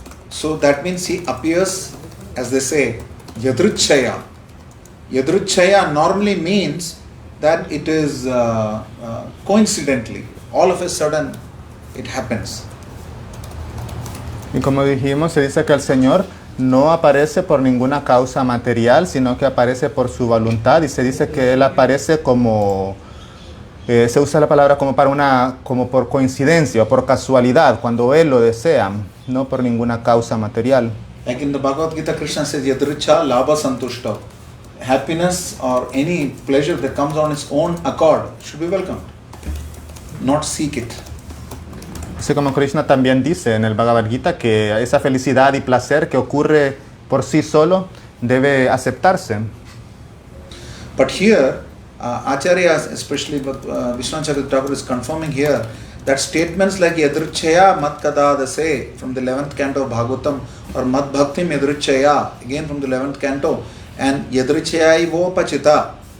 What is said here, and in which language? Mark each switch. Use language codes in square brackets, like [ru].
[en] So that means He appears, as they say, yadruchaya. Yadruchaya normally means that it is coincidentally, all of a sudden it happens. [es] Y como dijimos, se dice que el Señor no aparece por ninguna causa material, sino que aparece por su voluntad, y se dice que Él aparece como, se usa la palabra como por coincidencia o por casualidad, cuando Él lo desea, no por ninguna causa material. [en] Like in the Bhagavad Gita, Krishna says, [sa] Yadricha Labha Santushta. [en] Happiness or any pleasure that comes on its own accord should be welcomed, not seek it. [es] Así como Krishna también dice en el Bhagavad Gita que esa felicidad y placer que ocurre por sí solo debe aceptarse. [en] But here, Acharyas, especially Vishwanath Thakur, is confirming here that statements like Yadrichaya Mat Kadadase from the 11th canto of Bhagavatam, or Mat Bhaktim Yadrichaya, again from the 11th canto, and Yadrichaya Vopachita.